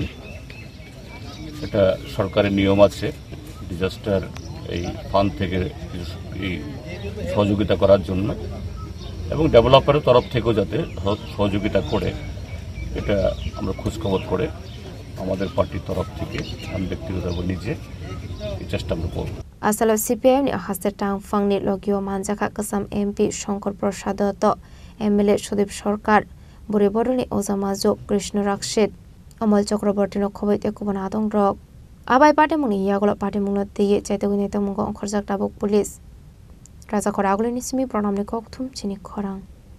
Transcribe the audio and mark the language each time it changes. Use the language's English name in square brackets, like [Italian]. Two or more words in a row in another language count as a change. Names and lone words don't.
[Bangla] এটা সরকারের নিয়ম আছে ডিজাস্টার এই ফান্ড থেকে এই সহযোগিতা করার জন্য, এবং ডেভেলপারের তরফ থেকেও যাতে সহযোগিতা করে, এটা আমরা খোঁজখবর করে আমাদের পার্টির তরফ থেকে আমি ব্যক্তিগতভাবে নিজে এই চেষ্টা আমরা করব। [Kok Borok] asalo CPIM ni haser tangfang ni logio manjaka kasam MP Shankar Prasad Datta, MLA Sudip Sarkar, Buriboro ni Ozamajo Krishna Rakshit, Amal Chakraborty no khobaite kubana adong rok abai party muni yagolo party mungno tiye chaitaguni ta mungo khorjak tabuk police raja khora aguli ni simi pranam ni kokthum chini khorang